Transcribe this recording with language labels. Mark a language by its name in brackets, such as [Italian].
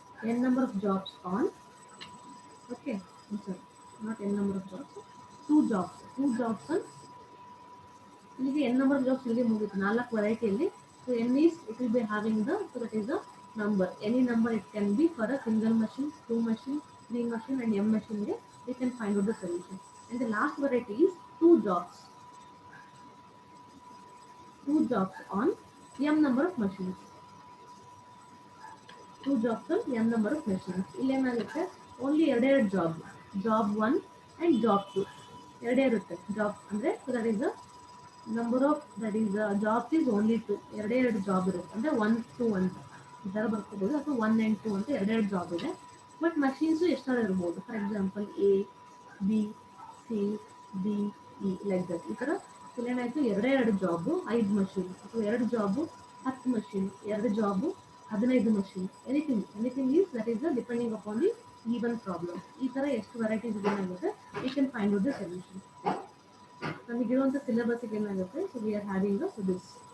[English] N number of jobs on okay sorry not n number of jobs, two jobs on. [Kannada] ಇಲ್ಲಿಗೆ N number of jobs ಇಲ್ಲಿಗೆ ಮುಗಿತು 4 ವೆರೈಟಿಯಲ್ಲಿ. [English] So n is it will be having the so that is the number, any number it can be for a single machine, 2 machine, 3 machine and m machineಗೆ we can find out the solution. And the last variety is two jobs on m number of machines. Two jobs on m number of machines. [Kannada] ಇಲ್ಲಿ ಏನಾಗುತ್ತೆ only ಎರಡೆರಡು job 1 and job 2 ಎರಡೇ ಇರುತ್ತೆ. Job ಅಂದರೆ [English] So that is the number of that is jobs is only 2. [Kannada] ಎರಡೆರಡು job ಇರುತ್ತೆ, ಅಂದರೆ 1 2 ಅಂತ ಈ ಥರ ಬರ್ಕೋಬೋದು. ಅಥವಾ 1 and 2 ಅಂತ ಎರಡೆರಡು ಜಾಬ್ ಇದೆ. ಬಟ್ ಮಷೀನ್ಸು ಎಷ್ಟಾದ್ರೂ ಇರ್ಬೋದು. [English] For example A B C D E like that. [Kannada] ಈ ಥರ ಏನಾಯಿತು ಎರಡೆರಡು ಜಾಬು 5 ಮಷೀನ್, ಅಥವಾ 2 job 10 machine, 2 job 15 machine. [English] Anything is that is the depending upon the even problem. [Kannada] ಈ ಥರ ಎಷ್ಟು ವೆರೈಟೀಸ್ ಏನಾಗುತ್ತೆ [English] We can find out the solution. [Kannada] ನಮಗಿರುವಂಥ ಸಿಲೆಬಸ್ಸಿಗೆ ಏನಾಗುತ್ತೆ [English] So we are having so this.